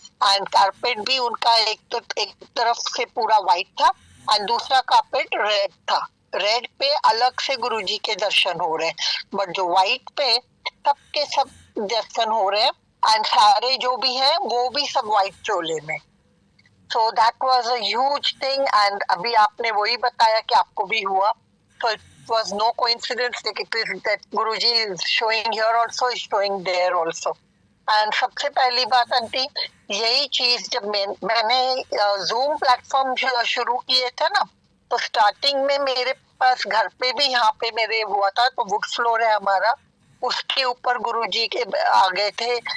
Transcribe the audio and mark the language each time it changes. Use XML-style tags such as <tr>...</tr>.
<hi>And carpet भी उनका एक तरफ से पूरा व्हाइट था, एंड दूसरा कारपेट रेड था। रेड पे अलग से गुरुजी के दर्शन हो रहे हैं, बट जो व्हाइट पे सबके सब दर्शन हो रहे हैं, एंड सारे जो भी हैं वो भी सब व्हाइट चोले में।</hi> <en>So that was a huge thing, and</en> <hi>अभी आपने वही बताया कि आपको भी हुआ,</hi> <en>so it was no coincidence that it is that Guruji is showing here also, is showing there also.</en> <hi>And सबसे पहली बात आंटी, यही चीज जब मैंने Zoom प्लेटफॉर्म शुरू किए थे ना, तो स्टार्टिंग में मेरे पास घर पे भी यहाँ पे मेरे हुआ था, तो वुड फ्लोर है हमारा, उसके ऊपर गुरुजी के आ गए थे।</hi>